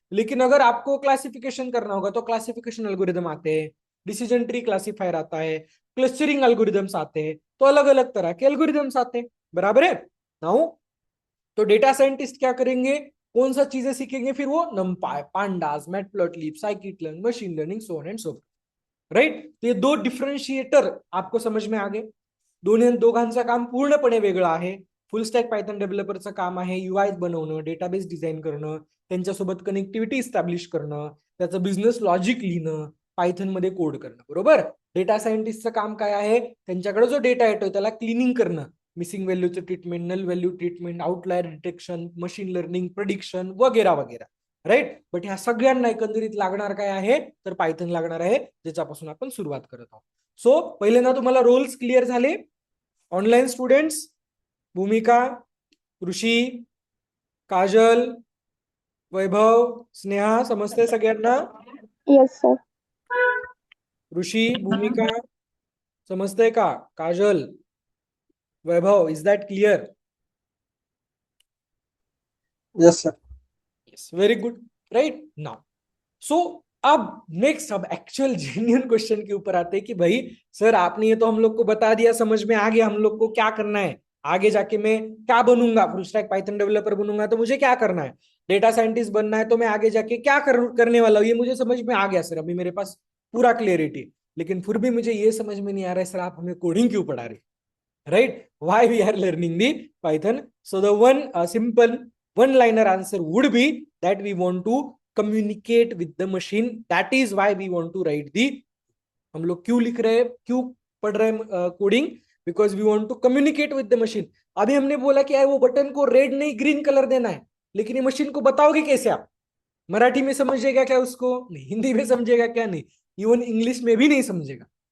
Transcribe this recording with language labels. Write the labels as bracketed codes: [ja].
[hi] लेकिन अगर आपको क्लासिफिकेशन करना होगा तो क्लासिफिकेशन एल्गोरिदम आते हैं, डिसीजन ट्री क्लासिफायर आता है, क्लस्टरिंग एल्गोरिदम्स आते हैं, तो अलग अलग तरह के एल्गोरिदम्स आते हैं, बराबर है. नाउ तो डेटा साइंटिस्ट क्या करेंगे, कौन सा चीजें सीखेंगे, फिर वो नमपाय, pandas, matplotlib, scikit learn, machine learning, so on and so, right. तो ये दो डिफरन्शिएटर आपको समझ में आ गए. [mr] दोघांचं काम पूर्णपणे वेगळं आहे. फुल स्टॅक पायथन डेव्हलपरचं काम आहे UI बनवणं, डेटाबेस डिझाईन करणं, त्यांच्यासोबत कनेक्टिव्हिटी इस्टॅब्लिश करणं, त्याचं बिझनेस लॉजिक लिहिणं, पायथन मध्ये कोड करणं, बरोबर. डेटा सायंटिस्टचं काम काय आहे, त्यांच्याकडे जो डेटा येतोय त्याला क्लिनिंग करणं, missing व्हॅल्यूचं treatment, null value treatment, outlier detection, machine learning, prediction वगैरे वगैरे, राईट. बट ह्या सगळ्यांना एकंदरीत लागणार काय आहे, तर पायथन लागणार आहे, ज्याच्यापासून आपण सुरुवात करत आहोत. सो पहिल्यांदा तुम्हाला रोल्स क्लिअर झाले. ऑनलाइन स्टूडेंट्स, भूमिका, ऋषी, काजल, वैभव, स्नेहा, समजते सगळ्यांना, [en] Yes sir. [mr] ऋषी, भूमिका, समजते का, काजल, वैभव, [en] Is that clear? Yes, sir. Yes, very good, right. Now, so [hi] अब नेक्स्ट, अब एक्चुअल जेन्युइन क्वेश्चन के ऊपर आते हैं कि भाई सर आपने ये तो हम लोग को बता दिया, समझ में आ गया हम लोग को क्या करना है, आगे जाके मैं क्या बनूंगा, फुल स्टैक पाइथन डेवलपर बनूंगा तो मुझे क्या करना है, डेटा साइंटिस्ट बनना है तो मैं आगे जाके क्या करने वाला हूँ, ये मुझे समझ में आ गया सर, अभी मेरे पास पूरा क्लियरिटी। लेकिन फिर भी मुझे ये समझ में नहीं आ रहा है सर आप हमें कोडिंग क्यों पढ़ा रहे, right? [en] Why we are learning the Python? So the one simple one-liner answer would be that we want to communicate with the machine. That is why we want to write the, [hi] हम लोग क्यों लिख रहे हैं, क्यों पढ़ रहे हैं coding, [en] Because we want to communicate with the machine. [hi] अभी हमने बोला कि यार वो बटन को रेड नहीं ग्रीन कलर देना है, लेकिन ये मशीन को बताओगे कैसे आप, मराठी में समझेगा क्या उसको, नहीं हिंदी में समझेगा क्या, नहीं इवन इंग्लिश में भी नहीं समझेगा।